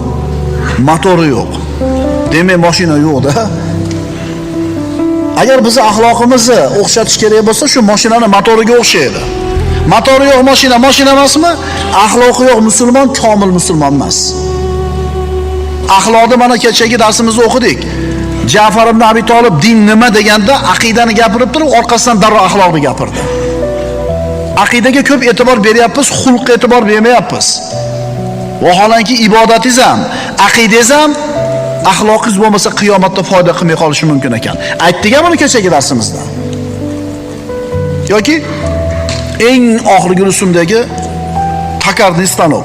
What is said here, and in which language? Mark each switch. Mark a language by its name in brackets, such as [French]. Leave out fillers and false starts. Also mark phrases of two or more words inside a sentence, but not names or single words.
[Uzbek] Motori yo'q. Demak, mashina yo'q-da. Agar biz axloqimizni o'xshatish kerak bo'lsa, shu mashinani motoriga o'xshaydi. Motori yo'q mashina emasmi? Axloqi yo'q musulmon komil musulmon emas. Axloqni mana kechagi darsimizda o'qidik. Ja'far ibn Abi Talib din nima deganda aqidani gapirib turib, orqasidan darrov axloqni gapirdi. Aqidaga ko'p e'tibor beryapmiz, xulqqa e'tibor bermayapmiz. Vaholanki ibodatingiz ham, aqidangiz ham axloqingiz bo'lmasa qiyomatda foyda qilmay qolishi mumkin ekan. Aytdik-a buni kechagi darsimizda. Yoki eng oxirgi rusumdagi takarni stanok.